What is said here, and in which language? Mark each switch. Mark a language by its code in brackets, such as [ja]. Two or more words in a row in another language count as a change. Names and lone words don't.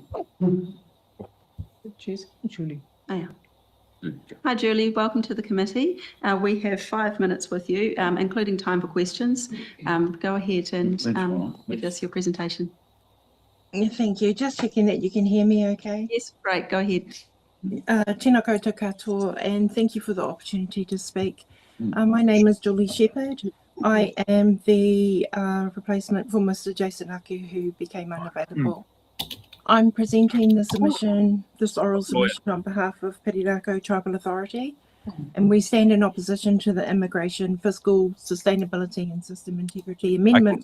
[en] Choose Julie. Oh, yeah. Hi, Julie. Welcome to the committee. We have 5 minutes with you, including time for questions. Go ahead and give us your presentation. Yeah, thank you. Just checking that you can hear me okay. Yes, great. Go ahead. [mi] Tēnā koutou katoa, [en] and thank you for the opportunity to speak. My name is Julie Shepherd. I am the replacement for Mr. Jason Aku, who became unavailable. I'm presenting this oral submission on behalf of Pirarako Tribal Authority, and we stand in opposition to the Immigration, Fiscal, Sustainability and System Integrity Amendment.